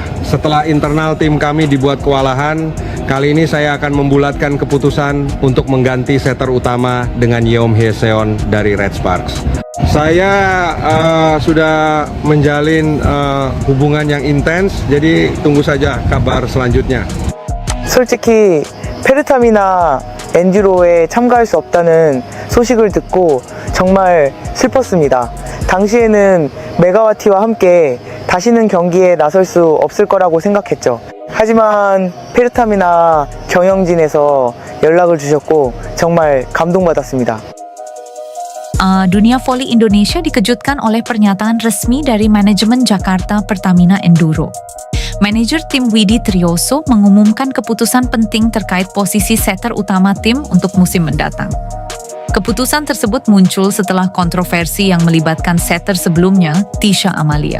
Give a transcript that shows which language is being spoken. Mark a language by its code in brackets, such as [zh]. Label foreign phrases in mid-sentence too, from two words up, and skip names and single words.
[id] Setelah internal tim kami dibuat kewalahan, kali ini saya akan membulatkan keputusan untuk mengganti setter utama dengan Yeom Hyeseon dari Red Sparks. Saya sudah menjalin hubungan yang intens, jadi tunggu saja kabar selanjutnya. [ko] 솔직히 페르타미나 엔듀로에 참가할 수 없다는 소식을 듣고 정말 슬펐습니다. 당시에는 메가와티와 함께 다시는 경기에 나설 수 없을 거라고 생각했죠. 하지만 페르타미나 경영진에서 연락을 주셨고 정말 감동받았습니다. [id] Dunia voli Indonesia dikejutkan oleh pernyataan resmi dari manajemen Jakarta Pertamina Enduro. Manajer tim Widi Trioso mengumumkan keputusan penting terkait posisi setter utama tim untuk musim mendatang. Keputusan tersebut muncul setelah kontroversi yang melibatkan setter sebelumnya, Tisha Amalia.